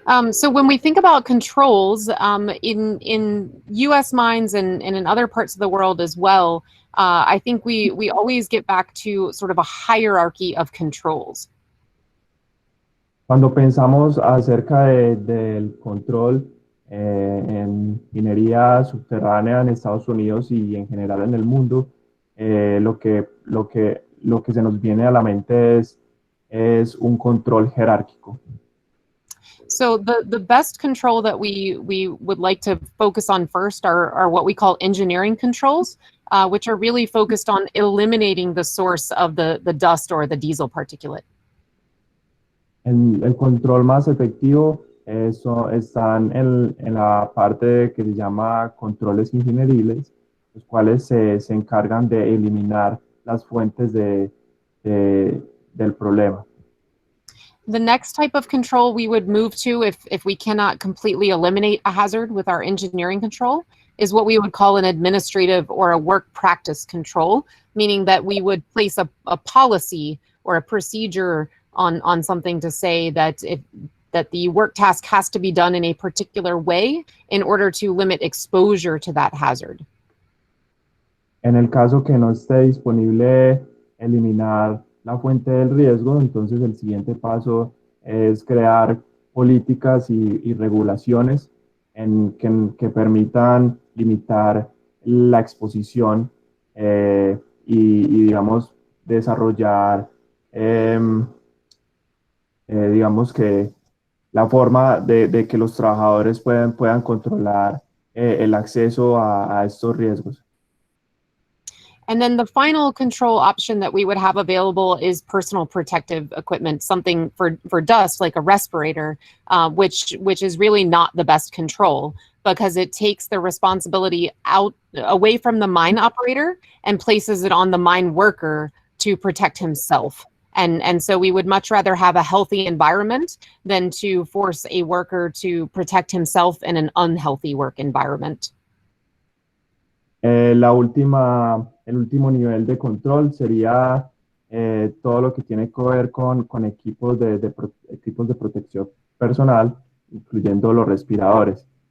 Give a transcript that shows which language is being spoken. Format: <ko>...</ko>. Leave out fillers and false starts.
<en>So when we think about controls in U.S. mines and in other parts of the world as well, I think we always get back to sort of a hierarchy of controls.</en> <es>Cuando pensamos acerca del control en minería subterránea en Estados Unidos y en general en el mundo, lo que se nos viene a la mente es un control jerárquico.</es> <en>So the best control that we would like to focus on first are what we call engineering controls, which are really focused on eliminating the source of the dust or the diesel particulate.</en> <es>El control más efectivo están en la parte que se llama controles ingenieriles, los cuales se encargan de eliminar las fuentes del problema.</es> <en>The next type of control we would move to if we cannot completely eliminate a hazard with our engineering control is what we would call an administrative or a work practice control, meaning that we would place a policy or a procedure on something to say that the work task has to be done in a particular way in order to limit exposure to that hazard.</en> <es>En el caso que no esté disponible eliminar la fuente del riesgo, entonces el siguiente paso es crear políticas y regulaciones que permitan limitar la exposición y digamos, desarrollar digamos que la forma de que los trabajadores puedan controlar el acceso a estos riesgos.</es> <en>And then the final control option that we would have available is personal protective equipment, something for dust like a respirator, which is really not the best control because it takes the responsibility away from the mine operator and places it on the mine worker to protect himself. And so we would much rather have a healthy environment than to force a worker to protect himself in an unhealthy work environment.</en> <es>El último nivel de control sería todo lo que tiene que ver con equipos de protección personal, incluyendo los respiradores.</es>